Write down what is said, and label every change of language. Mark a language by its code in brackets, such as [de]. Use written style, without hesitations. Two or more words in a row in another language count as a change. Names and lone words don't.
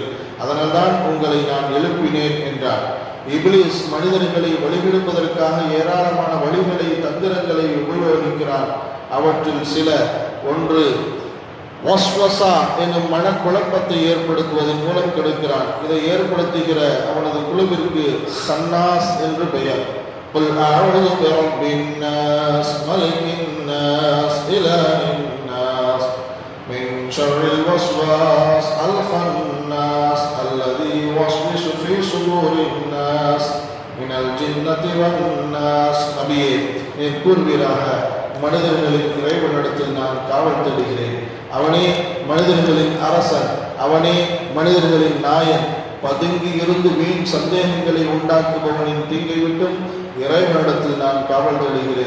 [ta] அதனால்தான் உங்களை நான் எழுப்பினேன் என்றார். இப்லீஸ் மனிதர்களை வழிகெடுப்பதற்காக ஏராளமான வழிகளை, தந்திரங்களை உபயோகிக்கிறான். அவற்றில் சில, ஒன்று வஸ்வசா என்னும் மனக்குழப்பத்தை ஏற்படுத்துவதன் மூலம் கெடுக்கிறான். இதை ஏற்படுத்துகிற அவனது குழுவிற்கு சன்னாஸ் என்று பெயர். [ar] قُلْ أَعُوذُ بِرَبِّ النَّاسِ مَلِكِ النَّاسِ إِلَٰهِ النَّاسِ مِنْ شَرِّ الْوَسْوَاسِ الْخَنَّاسِ الَّذِي يُوَسْوِسُ فِي صُدُورِ النَّاسِ مِنَ الْجِنَّةِ وَالنَّاسِ. [ta] நபியே, நீர் கூறுவீராக, மனிதர்களின் இறைவனிடத்தில் நான் காவல் தேடுகிறேன். அவனே மனிதர்களின் அரசன், அவனே மனிதர்களின் நாயன். பதுங்கி இருந்து வீண் சந்தேகங்களை உண்டாக்குபவனின் தீங்கை விட்டும் இறைவனிடத்தில் நான் காவல் தேடுகிறேன்.